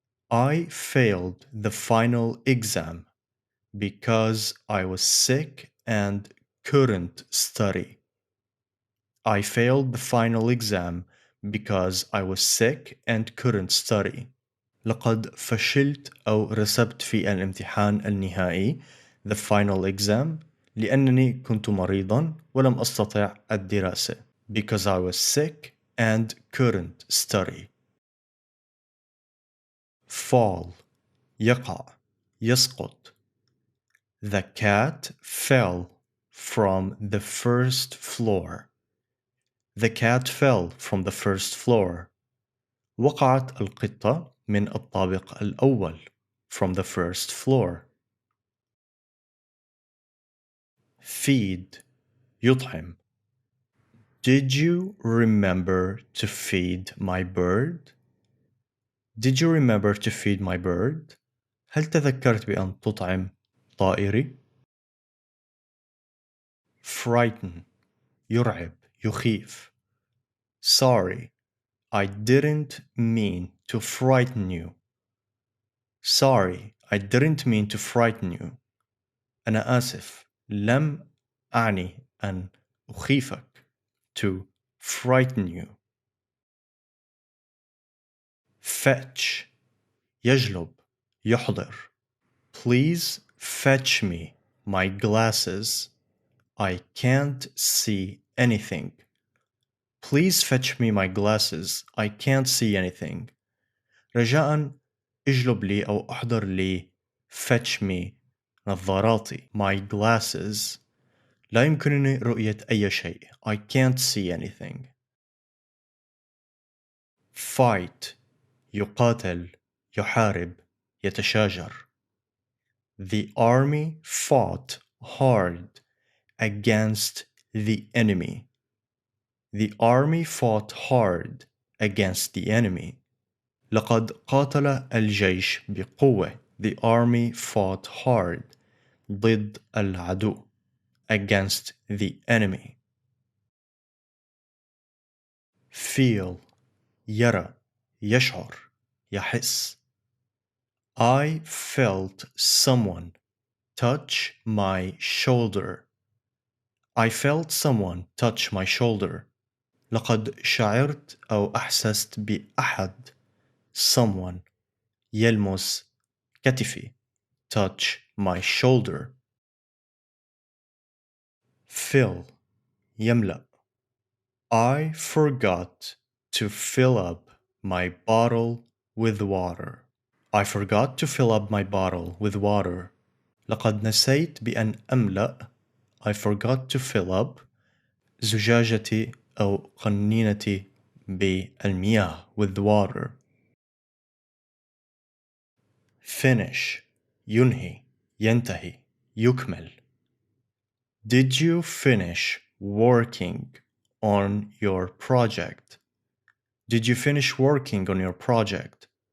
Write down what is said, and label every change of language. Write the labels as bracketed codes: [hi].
[en] I failed the final exam because I was sick and couldn't study. I failed the final exam because I was sick and couldn't study. [ar] لقد فشلت أو رسبت في الامتحان النهائي [en] the final exam [ar] لأنني كنت مريضا ولم أستطع الدراسة [en] because I was sick and couldn't study. [ar] Fall يقع يسقط. [en] The cat fell from the first floor. The cat fell from the first floor. [ar] وقعت القطة من الطابق الأول [en] from the first floor. [ar] Feed يطعم. [en] Did you remember to feed my bird? Did you remember to feed my bird? [ar] هل تذكرت بأن تطعم طائري؟ Frighten يرعب يخيف. [en] Sorry, I didn't mean to frighten you. Sorry, I didn't mean to frighten you. [ar] أنا آسف، لم أعني أن أخيفك. [en] To frighten you. [ar] Fetch يجلب يحضر. [en] Please fetch me my glasses. I can't see anything. Please fetch me my glasses. I can't see anything. [ar] رجاء اجلب لي أو احضر لي [en] fetch me [ar] نظاراتي [en] my glasses. [ar] لا يمكنني رؤية أي شيء. [en] I can't see anything. [ar] Fight يقاتل يحارب يتشاجر. [en] The army fought hard against the enemy. The army fought hard against the enemy. [ar] لقد قاتل الجيش بقوة. [en] The army fought hard. [ar] ضد العدو. [en] Against the enemy. [ar] Feel. يرى. يشعر. يحس. [en] I felt someone touch my shoulder. I felt someone touch my shoulder. [ar] لقد شعرت أو أحسست بأحد. Someone يلمس كتفي. [en] Touch my shoulder. [ar] Fill يملأ. [en] I forgot to fill up my bottle with water. I forgot to fill up my bottle with water. [ar] لقد نسيت بأن أملأ. [en] I forgot to fill up [ar] زجاجتي أو قنينتي بالمياه [en] with water. [ar] Finish ينهي ينتهي يكمل. [en] Did you finish working on your project? Did you finish working on your project?